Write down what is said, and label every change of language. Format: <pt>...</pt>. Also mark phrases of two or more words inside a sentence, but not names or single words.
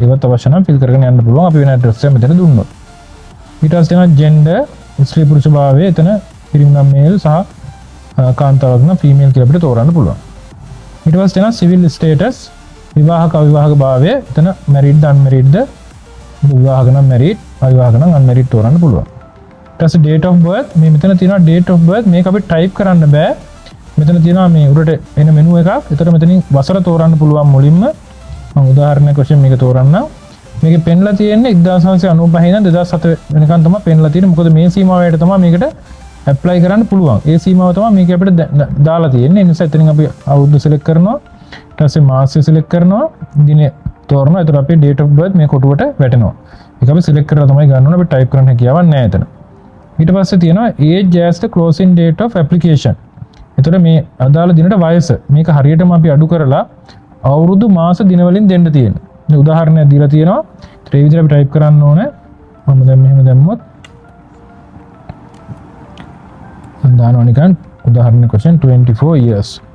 <si>ඒවත් අවශ්‍ය නම් fill කරගෙන යන්න පුළුවන්. අපි වෙන address එක මෙතන දුන්නොත්. ඊට පස්සේ තියෙනවා gender ස්ත්‍රී පුරුෂ භාවය. එතන පිරිමි නම් male සහ කාන්තාවක් නම් female කියලා අපිට තෝරන්න පුළුවන්. ඊට පස්සේ තියෙනවා</si> <en>civil status</en> <si>විවාහක අවිවාහක භාවය. එතන married ද unmarried ද විවාහක නම් married අවිවාහක නම් unmarried තෝරන්න පුළුවන්. ඊට පස්සේ</si> <en>date of birth</en> <si>මේ මෙතන තියෙනවා</si> <en>date of birth</en> <si>මේක අපි type කරන්න බෑ. මෙතන තියෙනවා මේ උඩට එන මෙනු එකක්. ඒතර මෙතනින් වසර තෝරන්න පුළුවන් මුලින්ම. මම උදාහරණයක් වශයෙන් මේක තෝරන්නම්. මේකේ පෙන්ලා තියෙන්නේ 1995 ඉඳන් 2007 වෙනකන් තමයි පෙන්ලා තියෙන්නේ. මොකද මේ සීමාවයට තමයි මේකට apply කරන්න පුළුවන්. ඒ සීමාව තමයි මේක අපිට දාලා තියෙන්නේ. ඒ නිසා එතනින් අපි අවුරුදු select කරනවා. ඊට පස්සේ මාසය select කරනවා. දිනේ තෝරනවා. ඒතර අපේ</si> <en>date of birth</en> <si>මේ කොටුවට වැටෙනවා. ඒක අපි select කරලා තමයි ගන්න ඕනේ. අපි type කරන්න හැකියාවක් නැහැ එතන. ඊට පස්සේ තියෙනවා</si> <en>age as the closing date of application.</en> <si>එතකොට මේ අදාළ දිනට වයස මේක හරියටම අපි අඩු කරලා අවුරුදු මාස දින වලින් දෙන්න තියෙනවා. මේ උදාහරණයක් දීලා තියෙනවා. ඒ විදිහට අපි ටයිප් කරන්න ඕනේ. මම දැන් මෙහෙම දැම්මොත් දානවා නිකන් උදාහරණයක් වශයෙන් 24 years.</si>